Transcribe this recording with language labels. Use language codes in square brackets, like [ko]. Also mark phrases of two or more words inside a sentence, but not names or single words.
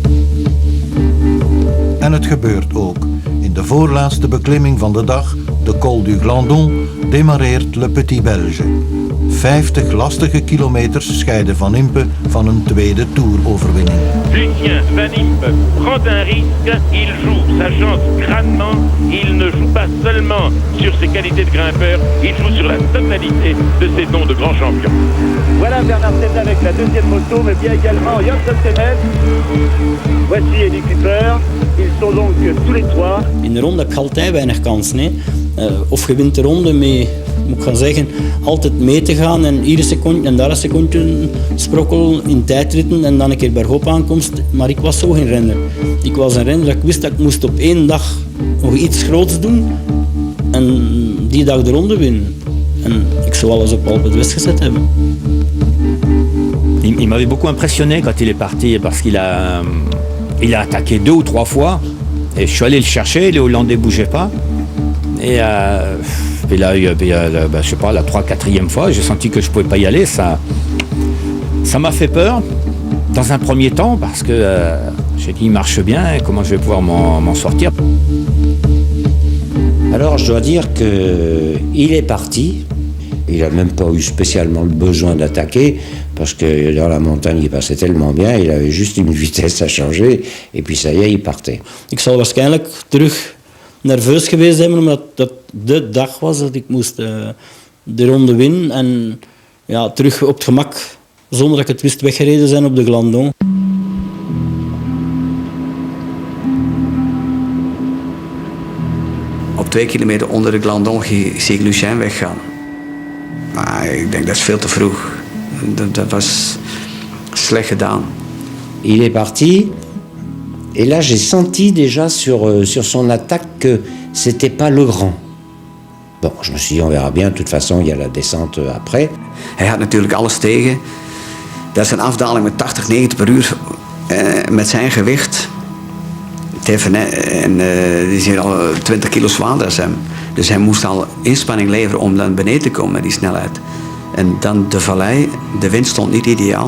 [nl] En het gebeurt ook. In de voorlaatste beklimming van de dag, de Col du Glandon, demareert Le Petit Belge. 50 lastige kilometers scheiden Van Impe van een tweede Tour-overwinning. [fr] Lucien Van Impe prend un risque, il joue sa chance crânement, il ne joue pas seulement sur ses qualités de grimpeur, il joue sur la totalité de ses dons de grand champion. Voilà Bernard Thévenet avec la deuxième moto, mais bien également Johnson Temet. Voici Eddie Cooper. Ils sont donc tous les 3. [nl] In de ronde heb je altijd weinig kansen. Hè. Of je wint de ronde met, moet ik gaan zeggen, altijd mee te gaan en hier een secondje en daar een secondje sprokkel in tijdritten en dan een keer bergop aankomst. Maar ik was zo geen renner. Ik was een renner dat ik wist dat ik moest op 1 dag nog iets groots doen en die dag de ronde winnen. En ik zou alles op Alpe d'Huez gezet hebben. [fr] Il m'avait beaucoup impressionné quand il est parti parce qu'il a attaqué 2 ou 3 fois et je suis allé le chercher, les Hollandais ne bougeaient pas et là, je sais pas, la 3-4e fois j'ai senti que je ne pouvais pas y aller, ça m'a fait peur dans un premier temps parce que j'ai dit il marche bien, comment je vais pouvoir m'en sortir. Alors je dois dire qu'il est parti. Il n'a même pas eu spécialement le besoin d'attaquer parce que dans la montagne il passait tellement bien, il avait juste une vitesse à changer et puis ça y est, il partait. [nl] Ik zal waarschijnlijk terug nerveus geweest zijn omdat dat de dag was dat ik moest de ronde winnen en ja, terug op het gemak zonder dat ik het wist weggereden zijn op de Glandon. Op 2 kilometer onder de Glandon zie ik Lucien weggaan. Maar ik denk dat is veel te vroeg. Dat was slecht gedaan. [fr] Il est parti et là j'ai senti déjà sur son attaque que c'était pas le grand. Bon, je me suis dit on verra bien, de toute façon il y a la descente après. [nl] Hij had natuurlijk alles tegen. Dat is een afdaling met 80, 90 per uur met zijn gewicht. Thévenet, die zijn al 20 kilo zwaarder dan hem. Dus hij moest al inspanning leveren om dan beneden te komen met die snelheid. En dan de vallei, de wind stond niet ideaal.